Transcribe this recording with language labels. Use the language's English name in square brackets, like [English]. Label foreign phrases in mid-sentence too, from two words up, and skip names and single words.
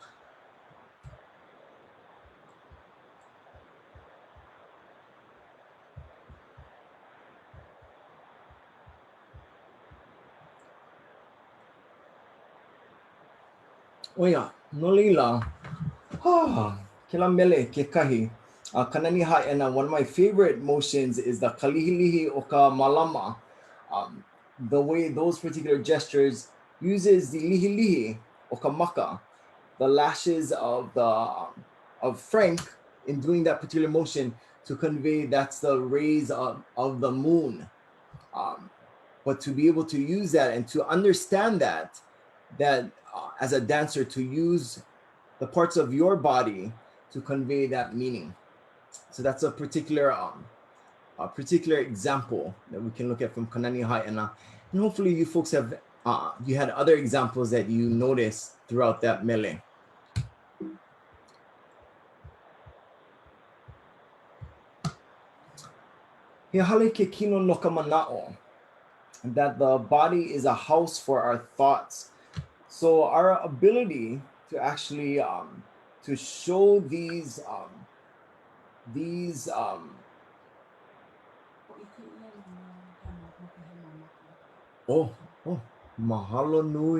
[Hawaiian] O ia, no leila, ke la mele ke kahi. [English] Kanani ha'ena, one of my favorite motions is the [Hawaiian] kalihilihi o ka malama. [English] The way those particular gestures uses the [Hawaiian] lihilihi o ka maka, [English] the lashes of Frank in doing that particular motion to convey that's the rays of the moon. But to be able to use that and to understand that as a dancer, to use the parts of your body to convey that meaning. So that's a particular example that we can look at from Kanani Ha'ena. And hopefully you folks have, you had other examples that you noticed throughout that mele. [Hawaiian] He hale ke kino no ka mana'o, [English] that the body is a house for our thoughts. So our ability to actually to show these [Hawaiian] mahalo nui.